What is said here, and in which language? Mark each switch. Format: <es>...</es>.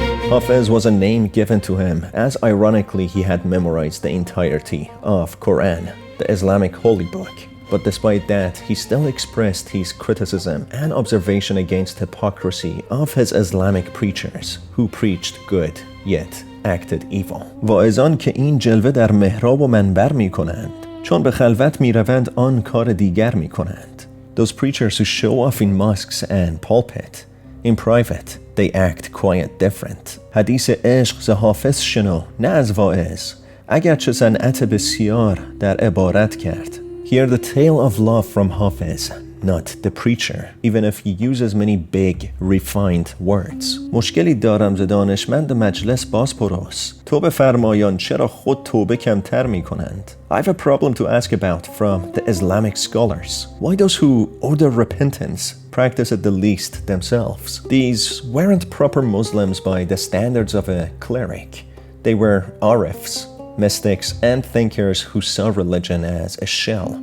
<en>Hafiz was a name given to him as ironically he had memorized the entirety of Quran, the Islamic holy book. But despite that, he still expressed his criticism and observation against hypocrisy of his Islamic preachers who preached good yet acted evil.</en> <fa>واعظان که این جلوه در محراب و منبر می کنند چون به خلوت می روند آن کار دیگر می کنند.</fa> <en>Those preachers who show off in mosques and pulpit, in private, they act quite different.</en> <fa>حدیث عشق ز حافظ شنو نه از واعظ اگرچه صنعت بسیار در عبارت کرد.</fa> <en>Hear the tale of love from Hafiz, not the preacher, even if he uses many big, refined words.</en> <fa>مشکلی دارم ز دانشمند مجلس باز پرس. توبه فرمایان چرا خود توبه کمتر می کنند.</fa> <en>I have a problem to ask about from the Islamic scholars. Why those who order repentance practice it the least themselves? These weren't proper Muslims by the standards of a cleric. They were arifs, mystics and thinkers who saw religion as a shell.</en>